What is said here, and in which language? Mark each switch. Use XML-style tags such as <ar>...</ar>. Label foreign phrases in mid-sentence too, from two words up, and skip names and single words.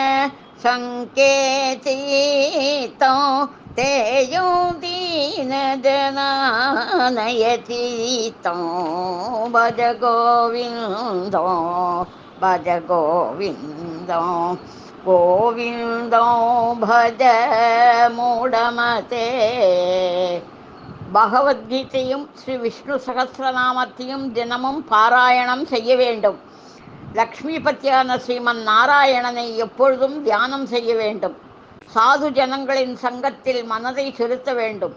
<sa>సంకేతితం తేజో దీనజనానయతీతం భజ గోవిందం భజ గోవిందం గోవిందం భజ மூடமதே.</sa> <ta>பகவத்கீதையும் ஸ்ரீ விஷ்ணு சகசிரநாமத்தையும் தினமும் பாராயணம் செய்ய வேண்டும். லக்ஷ்மிபத்தியான ஸ்ரீமன் நாராயணனை எப்பொழுதும் தியானம் செய்ய வேண்டும். சாது ஜனங்களின் சங்கத்தில் மனதை செலுத்த வேண்டும்.</ta>